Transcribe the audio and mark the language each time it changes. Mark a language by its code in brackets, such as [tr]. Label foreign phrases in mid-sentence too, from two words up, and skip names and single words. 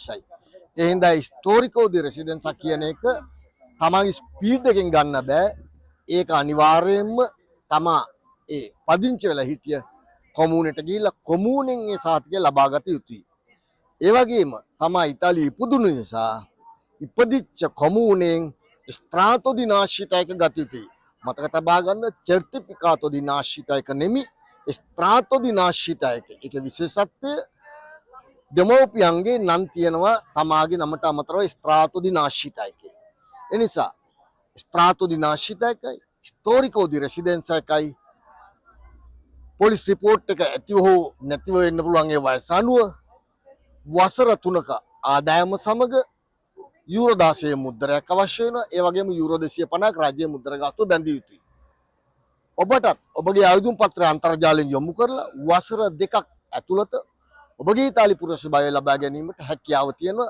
[si] ඒ හින්දා [it] storico di residenza [si] කියන එක තමන්ගේ ස්පීඩ් එකෙන් ගන්න බෑ. ඒක අනිවාර්යයෙන්ම තමා ඒ පදිංචි වෙලා හිටිය කොමුණට ගිහිල්ලා කොමුණෙන් ඒ සහතිකය ලබා ගත යුතුයි. ඒ වගේම තමා ඉතාලියේ ඉපදුණු නිසා ඉපදිච්ච කොමුණෙන් [it] estratto di nascita [si] එක ගත යුතුයි. මතක තබා ගන්න [it] certificato di nascita [si] එක නෙමෙයි [it] estratto di nascita [si] එක. ඒකේ විශේෂත්වය දෙමෝපියන්ගේ නම් තියෙනවා තමාගේ නමට අමතරව [it] estratto di nascita [si] එකේ. ඒ නිසා [it] estratto di nascita [si] එකයි [it] storico di residenza [si] එකයි [en] police report [si] එක ඇතිව හෝ නැතිව වෙන්න පුළුවන් ඒ වයස අනුව වසර 3ක ආදායම සමග යූරෝ 16 මුද්‍රයක් අවශ්‍ය වෙනවා. ඒ වගේම යූරෝ 250ක් රාජ්‍ය මුද්‍රා ගාස්තුව බැඳිය යුතුයි. ඔබටත් ඔබගේ ආයුධම් පත්‍රය අන්තර්ජාලයෙන් යොමු කරලා වසර 2ක් ඇතුළත ඔබගේ ඉතාලි පුරවැසි භාවය ලබා ගැනීමට හැකියාව තියෙනවා.